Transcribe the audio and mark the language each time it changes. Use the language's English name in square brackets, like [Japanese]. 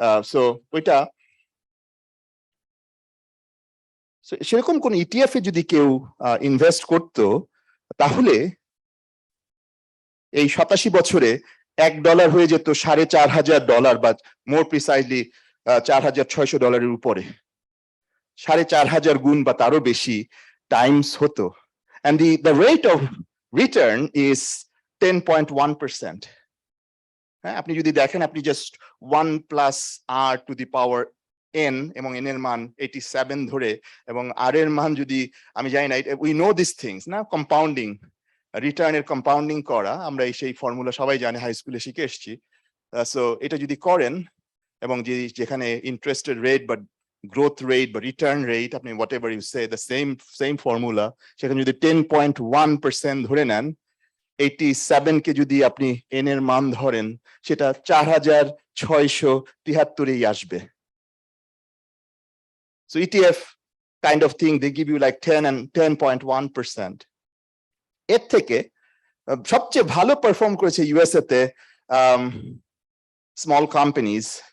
[Bangla] So ওইটা সেরকম কোন ETF এ যদি কেউ ইনভেস্ট করতো, তাহলে এই 87 বছরে $1 হয়ে যেত $4,500, বা মোর প্রিসাইজলি $4,600 উপরে, 4,500 গুণ বা তারও বেশি টাইমস হতো। [English] And the rate of return is 10.1%. [Bangla] হ্যাঁ, আপনি যদি দেখেন, আপনি just 1 + r to the power n, এবং n এর মান 87 ধরে, এবং r এর মান যদি আমি জানি না, [English] we know these things [Bangla] না, কম্পাউন্ডিং, রিটার্নের কম্পাউন্ডিং করা, আমরা সেই ফর্মুলা সবাই জানি, হাই স্কুলে শিখে এসেছি। সো এটা যদি করেন, এবং যেখানে ইন্টারেস্টের রেট বা গ্রোথ রেট বা রিটার্ন রেট, আপনি [English] whatever you say, the same formula, [Bangla] সেখানে যদি 10.1% ধরে নেন, 87 কে যদি আপনি n এর মান ধরেন, সেটা 4,673-এই আসবে। [English] So ETF kind of thing, they give you like 10 and 10.1%. [Bangla] এর থেকে সবচেয়ে ভালো পারফর্ম করেছে USA তে small companies.